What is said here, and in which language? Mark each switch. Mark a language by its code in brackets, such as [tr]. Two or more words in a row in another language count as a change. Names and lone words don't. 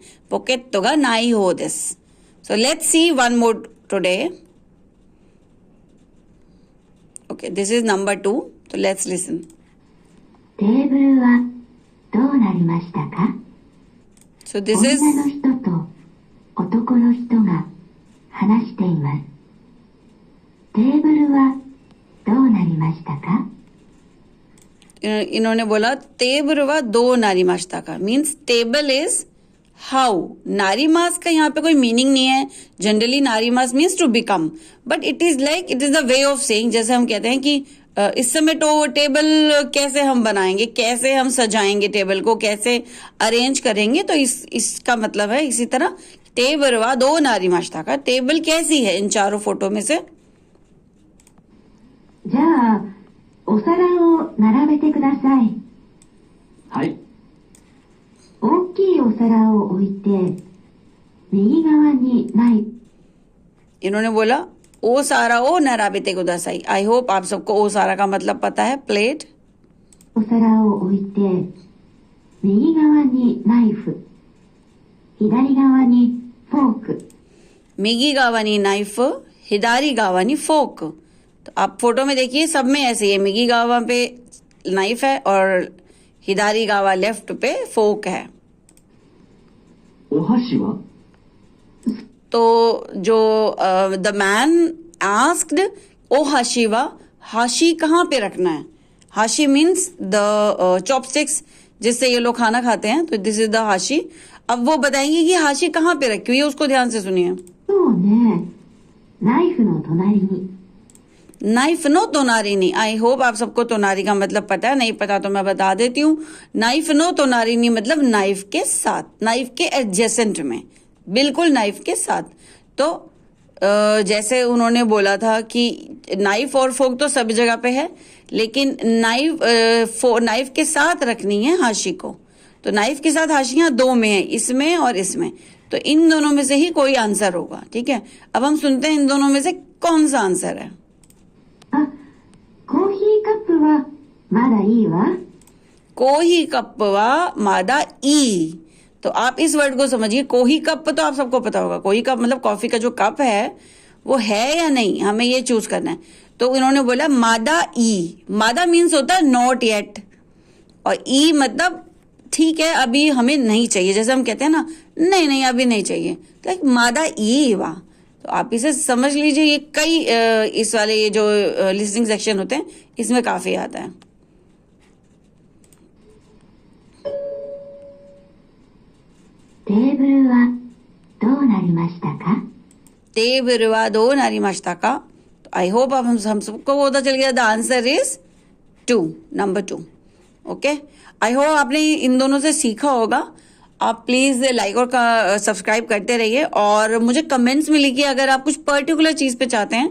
[ja] ポケットがない方です. [en] so let's see one more today. okay, this is number 2, तो let's listen. [ja] テーブルはどうなりましたか? [en] so this is [ja] 女の人と男の人が話しています。テーブルはどうなりましたか? [hi] इन्होंने बोला [ja] テーブルはどうなりましたか [en] means table is how. [hi] नारीमास का यहाँ पे कोई मीनिंग नहीं है। [en] generally なります means to become, but it is like it is the way of saying. [hi] जैसे हम कहते हैं कि इस समय तो टेबल कैसे हम बनाएंगे, कैसे हम सजाएंगे टेबल को, कैसे अरेंज करेंगे, तो इसका मतलब है इसी तरह [ja] テーブルはどうなりましたか. [hi] टेबल कैसी है इन चारों फोटो में से? [ja] じゃあお皿を並べてください。はい。大きいお皿を置いて、右側にナイフ。 [hi] इन्होंने बोला [ja] お皿を並べてください. [en] I hope [hi] आप सबको [ja] お皿 [hi] का मतलब पता है, प्लेट। [ja] お皿を置いて、右側にナイフ。左側にフォーク。右側にナイフ、左側にフォーク. [hi] तो आप फोटो में देखिए सब में ऐसे ही है, [ja] 右側 [hi] पे नाइफ है और [ja] 左側 [hi] लेफ्ट पे फोक है। [ja] お箸は [hi] तो जो [en] the man asked [ja] お箸は, [hi] हाशी कहाँ पे रखना है? हाशी [en] means the chopsticks [hi] जिससे ये लोग खाना खाते हैं, तो [en] this is the hashi. [hi] अब वो बताएंगे कि हाशी कहाँ पे रखी हुई है, उसको ध्यान से सुनिए। [ja] そうね。ナイフの隣に。ナイフの隣 नहीं। [en] I hope [hi] आप सबको तोनारी का मतलब पता है, नहीं पता तो मैं बता देती हूँ। [ja] ナイフの隣 [hi] नहीं मतलब नाइफ के साथ, नाइफ के एडजेसेंट में, बिल्कुल नाइफ के साथ। तो जैसे उन्होंने बोला था कि नाइफ और फोक तो सब जगह पे है, लेकिन नाइफ के साथ रखनी है हाशी को। तो नाइफ के साथ हाशियां दो में है, इसमें और इसमें। तो इन दोनों में से ही कोई आंसर होगा, ठीक है। अब हम सुनते हैं इन दोनों में से कौन सा आंसर है। [ja] あ、コーヒーカップはまだいいわ。コーヒーカップはまだいい. [hi] तो आप इस वर्ड को समझिए। [ja] コーヒーカップ [hi] तो आप सबको पता होगा, [ja] コーヒーカップ [hi] मतलब कॉफी का जो कप है वो है या नहीं, हमें ये चूज करना है। तो इन्होंने बोला [ja] まだいい. [hi] मादा मीन्स होता है [en] not yet, [hi] और ई मतलब ठीक है अभी हमें नहीं चाहिए, जैसे हम कहते हैं ना नहीं नहीं अभी नहीं चाहिए, तो [ja] まだいいわ. [hi] तो आप इसे समझ लीजिए, ये कई इस वाले ये जो [en] listening section [hi] होते हैं इसमें काफी आता है। [ja] テーブルはどうなりましたか？テーブルはどうなりましたか. [hi] तो [en] I hope [hi] अब हम सबको पता चल गया। [en] the answer is 2, number 2. okay, I hope [hi] आपने इन दोनों से सीखा होगा। आप प्लीज लाइक और सब्सक्राइब करते रहिए, और मुझे कमेंट्स में लिखिए अगर आप कुछ पर्टिकुलर चीज पे चाहते हैं।